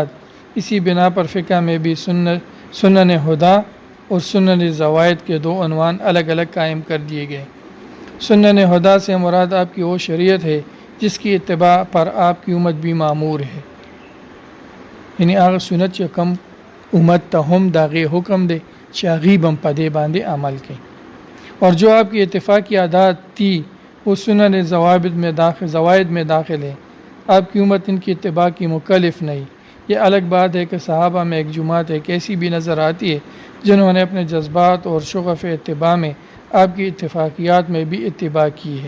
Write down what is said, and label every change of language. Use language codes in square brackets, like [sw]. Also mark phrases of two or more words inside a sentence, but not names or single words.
[ur] اسی بنا پر فقہ میں بھی سنن ہدا اور سنن زوائد کے 2 عنوان الگ الگ قائم کر دیے گئے۔ سنن ہدا سے مراد آپ کی وہ شریعت ہے جس کی اتباع پر آپ کی امت بھی معمور ہے، یعنی [ps] آغا سنت چې کم امت ته هم داغی حکم دے چې هغوی بم په دې باندې عمل کوي، [ur] اور جو آپ کی اتفاقی عادات تھی وہ سنن زوائد میں داخل ہے۔ آپ کی امت ان کی اتباع کی مکلف نہیں۔ یہ الگ بات ہے کہ صحابہ میں ایک جماعت ایک ایسی بھی نظر آتی ہے جنہوں نے اپنے جذبات اور شغف اتباع میں آپ کی اتفاقیات میں بھی اتباع کی ہے۔